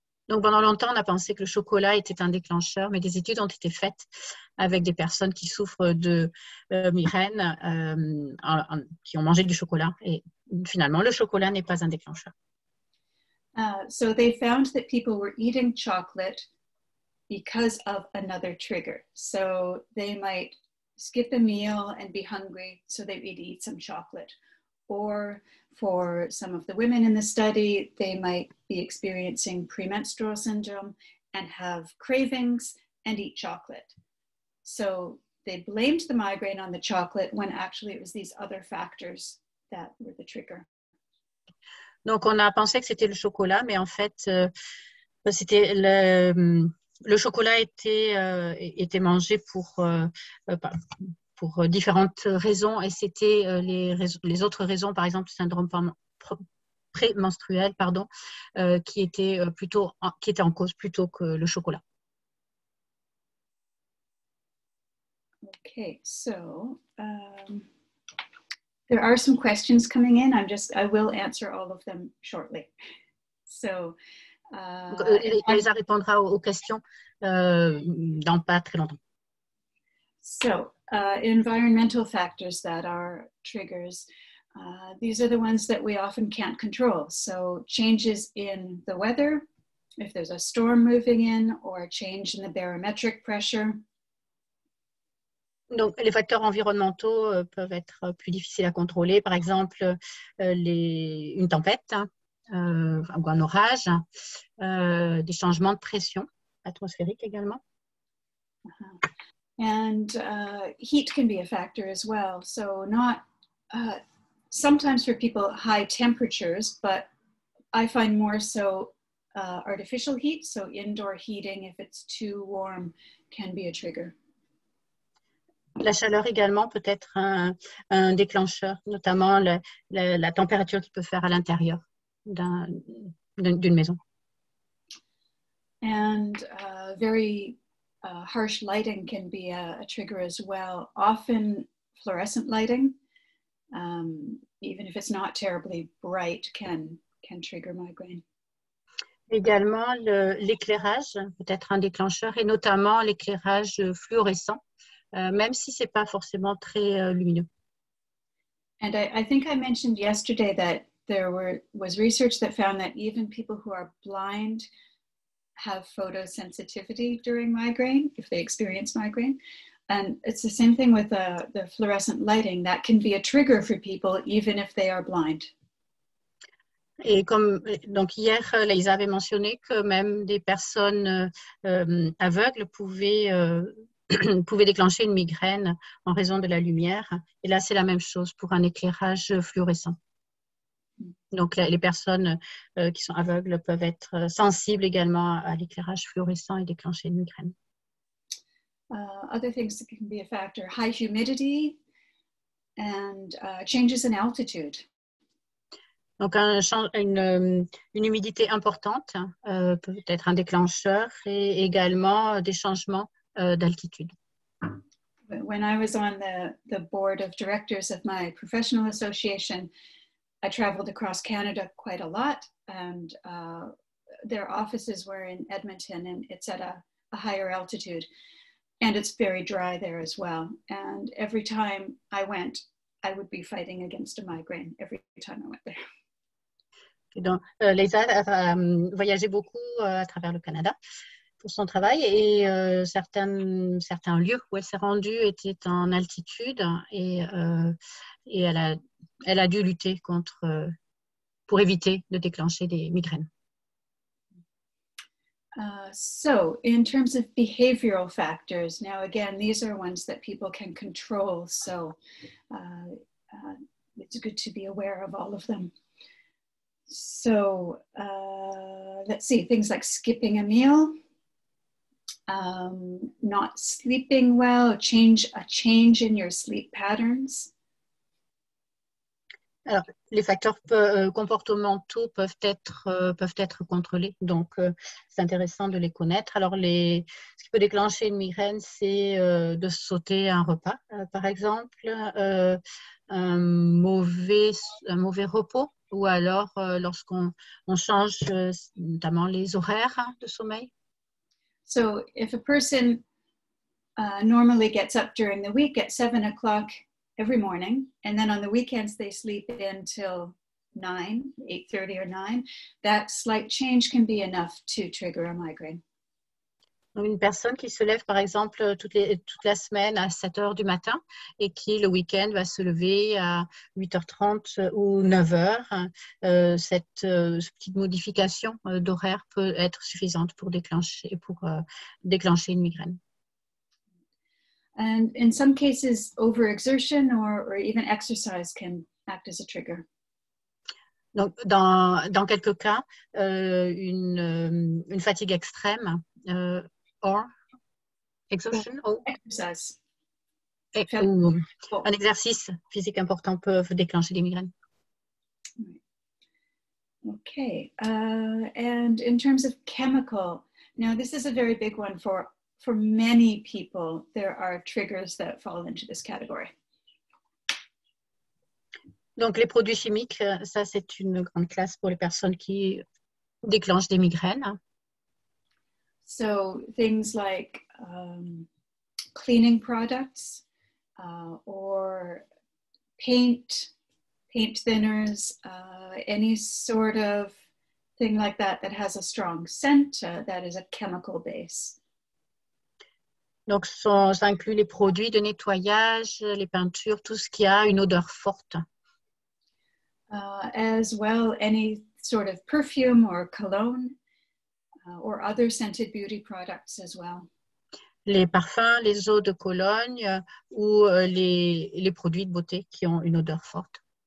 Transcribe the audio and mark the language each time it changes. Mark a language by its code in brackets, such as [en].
[fr] Donc pendant longtemps, on a pensé que le chocolat était un déclencheur, mais des études ont été faites avec des personnes qui souffrent de migraine, qui ont mangé du chocolat. Et finalement, le chocolat n'est pas un déclencheur. [en] So they found that people were eating chocolate because of another trigger. So they might skip a meal and be hungry, so they would eat some chocolate. Or for some of the women in the study, they might be experiencing premenstrual syndrome and have cravings and eat chocolate. So they blamed the migraine on the chocolate when actually it was these other factors that were the trigger. [fr] Donc, on a pensé que c'était le chocolat, mais en fait, c'était le chocolat était mangé pour différentes raisons, et c'était les autres raisons, par exemple, le syndrome prémenstruel, qui était en cause plutôt que le chocolat. [en] Okay, so there are some questions coming in. I will answer all of them shortly. So, [fr] Leisa répondra aux questions dans pas très longtemps. [en] So, environmental factors that are triggers. These are the ones that we often can't control. So, changes in the weather, if there's a storm moving in, or a change in the barometric pressure. [fr] Donc, les facteurs environnementaux peuvent être plus difficiles à contrôler. Par exemple, une tempête ou un orage, des changements de pression atmosphérique également. [en] And heat can be a factor as well. So not sometimes for people high temperatures, but I find more so artificial heat. So indoor heating, if it's too warm, can be a trigger. [fr] La chaleur également peut être un déclencheur, notamment la température qu'il peut faire à l'intérieur d'une maison. [en] And very harsh lighting can be a trigger as well. Often fluorescent lighting, even if it's not terribly bright, can trigger migraine. [fr] Également, l'éclairage peut être un déclencheur, et notamment l'éclairage fluorescent, même si ce n'est pas forcément très lumineux. [en] And I think I mentioned yesterday that there was research that found that even people who are blind have photosensitivity during migraine, if they experience migraine. And it's the same thing with the fluorescent lighting. That can be a trigger for people, even if they are blind. [fr] Et donc hier, Leisa avait mentionné que même des personnes aveugles pouvaient déclencher une migraine en raison de la lumière. Et là, c'est la même chose pour un éclairage fluorescent. Donc, les personnes qui sont aveugles peuvent être sensibles également à l'éclairage fluorescent et déclencher une migraine. [en] Other things that can be a factor, high humidity and changes in altitude. [fr] Donc, une humidité importante peut être un déclencheur, et également des changements d'altitude. [en] When I was on the board of directors of my professional association, I traveled across Canada quite a lot, and their offices were in Edmonton, and it's at a higher altitude, and it's very dry there as well. And every time I went, I would be fighting against a migraine every time I went there. [fr] Donc, Leisa a voyagé beaucoup à travers le Canada pour son travail, et certains lieux où elle s'est rendue étaient en altitude, et elle a dû lutter pour éviter de déclencher des migraines. [en] So, in terms of behavioral factors, now again, these are ones that people can control. So, it's good to be aware of all of them. So, let's see, things like skipping a meal, not sleeping well, a change in your sleep patterns. [fr] Alors, les facteurs comportementaux peuvent être contrôlés, donc c'est intéressant de les connaître. Alors, ce qui peut déclencher une migraine, c'est de sauter un repas, par exemple, un mauvais repos, ou alors lorsqu'on change notamment les horaires de sommeil. [en] So, if a person normally gets up during the week at 7 o'clock every morning, and then on the weekends they sleep in till 8:30 or 9, that slight change can be enough to trigger a migraine. [fr] Une personne qui se lève, par exemple, toute la semaine à 7 heures du matin, et qui, le week-end, va se lever à 8h30 ou 9h, cette petite modification d'horaire peut être suffisante pour déclencher une migraine. [en] And in some cases, overexertion or even exercise can act as a trigger. [fr] Donc, dans quelques cas, une fatigue extrême [en] or exhaustion exercise. [fr] Ou un exercice physique important peuvent déclencher des migraines. [en] Okay, and in terms of chemical, now this is a very big one for for many people, there are triggers that fall into this category. [fr] Donc, les produits chimiques, ça, c'est une grande classe pour les personnes qui déclenchent des migraines. [en] So things like cleaning products or paint thinners, any sort of thing like that that has a strong scent that is a chemical base. [fr] Donc, ça inclut les produits de nettoyage, les peintures, tout ce qui a une odeur forte. [en] As well, any sort of perfume or cologne or other scented beauty products as well. [fr] Les parfums, les eaux de Cologne ou les produits de beauté qui ont une odeur forte.